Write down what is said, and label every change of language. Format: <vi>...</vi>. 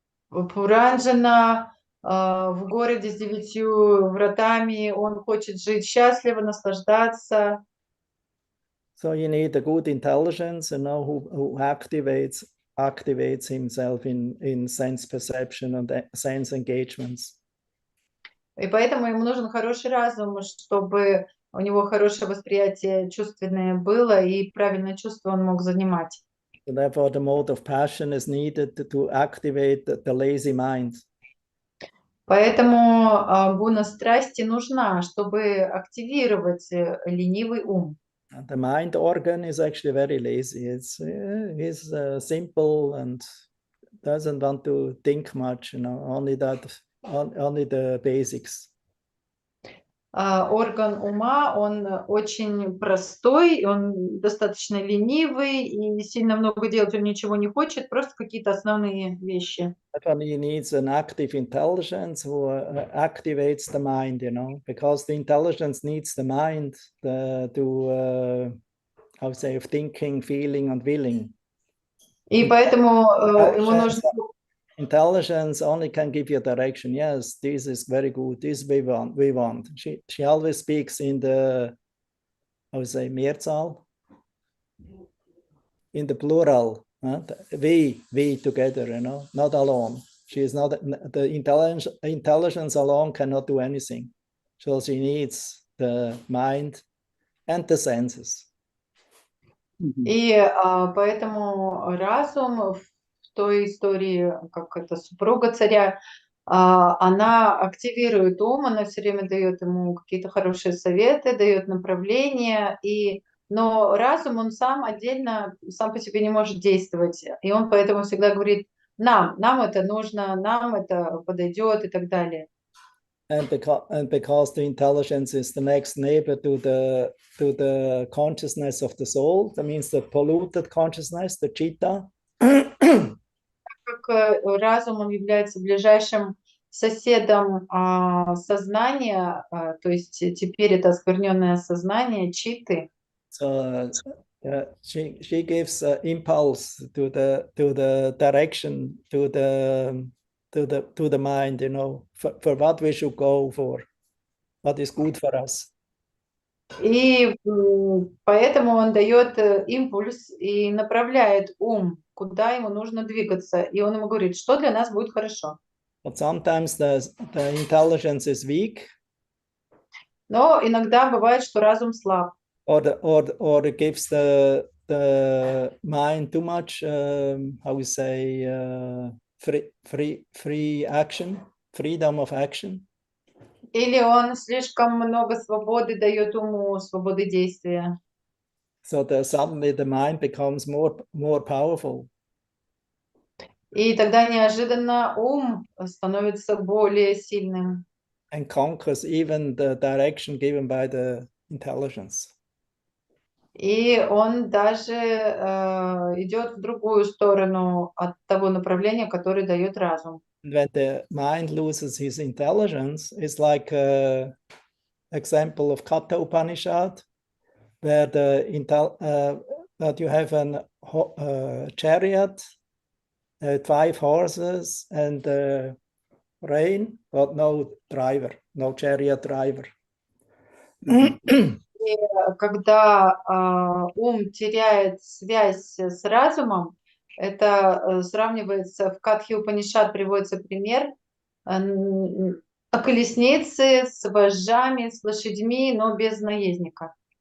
<ru>Пуранджана в городе с 9 вратами, он хочет жить счастливо, наслаждаться.</ru> <en>So you need a good intelligence, who activates himself in sense perception and sense engagements.</en> <ru>И поэтому ему нужен хороший разум, чтобы у него хорошее восприятие чувственное было и правильное чувство он мог занимать.</ru> <en>So therefore, the mode of passion is needed to activate the lazy mind.</en> <ru>Поэтому гуна страсти нужна, чтобы активировать ленивый ум.</ru> <en>The mind organ is actually very lazy. It's simple and doesn't want to think much. Only the basics.</en> <ru>Орган ума, он очень простой, он достаточно ленивый и сильно много делать он ничего не хочет, просто какие-то основные вещи.</ru> <en>He needs an active intelligence who activates the mind, because the intelligence needs the mind to of thinking, feeling, and willing.</en> <ru>И поэтому ему нужно...</ru> <en>Intelligence only can give you direction. Yes, this is very good. This we want. She always speaks in the, Mehrzahl, in the plural. We together, not alone. She is not the intelligence alone cannot do anything. So she needs the mind and the senses.</en> <ru>И поэтому разум в той истории, как это супруга царя, она активирует ум, она все время дает ему какие-то хорошие советы, дает направления, но разум, он сам отдельно, сам по себе не может действовать, и он поэтому всегда говорит, нам это нужно, нам это подойдет и так далее.</ru> <en>And because the intelligence is the next neighbor to the consciousness of the soul, that means the polluted consciousness, the chitta.</en> <ru>Как разум, он является ближайшим соседом сознания, то есть теперь это оскверненное сознание, читы.</ru> <en>So she gives impulse to the direction to the mind, you know, for what we should go for, what is good for us.</en> <ru>И поэтому он дает импульс и направляет ум, куда ему нужно двигаться. И он ему говорит, что для нас будет хорошо.</ru> <en>But sometimes the intelligence is weak.</en> <ru>Но иногда бывает, что разум слаб.</ru> <en>Or it gives the mind too much, how we say, free action, freedom of action.</en> <ru>Или он слишком много свободы дает уму, свободы действия.</ru> <en>So suddenly the mind becomes more powerful.</en> <ru>И тогда неожиданно ум становится более сильным.</ru> <en>And conquers even the direction given by the intelligence.</en> <ru>И он даже идет в другую сторону от того направления, которое дает разум.</ru> <en>When the mind loses his intelligence, it's like an example of Katha Upanishad, where that you have a chariot, 5 horses, and rain, but no driver, no chariot driver.</en> <ru>И когда ум теряет связь с разумом, это сравнивается, в Катхе Упанишад приводится пример колесницы с вожжами, с лошадьми, но без наездника.</ru>